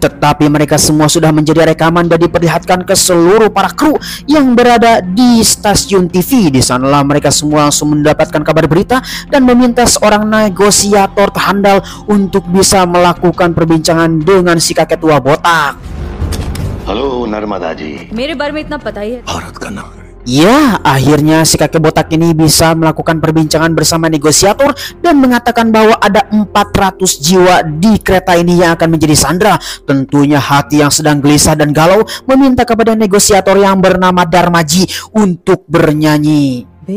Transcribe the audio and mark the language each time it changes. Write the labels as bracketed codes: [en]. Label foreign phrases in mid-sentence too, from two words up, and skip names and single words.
[id] Tetapi mereka semua sudah menjadi rekaman dan diperlihatkan ke seluruh para kru yang berada di stasiun TV. Di sanalah mereka semua langsung mendapatkan kabar berita dan meminta seorang negosiator terhandal untuk bisa melakukan perbincangan dengan si kakek tua botak. Halo Narmada ji. [hi] मेरे बारे में इतना पता ही है. भारत का नाम. [id] Ya, akhirnya si kakek botak ini bisa melakukan perbincangan bersama negosiator dan mengatakan bahwa ada 400 jiwa di kereta ini yang akan menjadi sandra. Tentunya hati yang sedang gelisah dan galau meminta kepada negosiator yang bernama Darmaji untuk bernyanyi.